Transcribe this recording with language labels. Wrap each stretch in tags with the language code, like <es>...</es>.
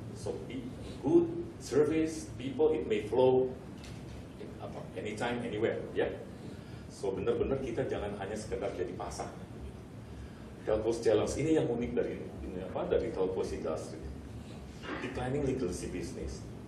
<en>So good service, people, it may flow anytime, anywhere, ya.</en> <id>So benar-benar kita jangan hanya sekedar jadi pasar. Telcos Challenge ini yang unik dari Telcos industry.</id> <en>Declining legacy business.</en>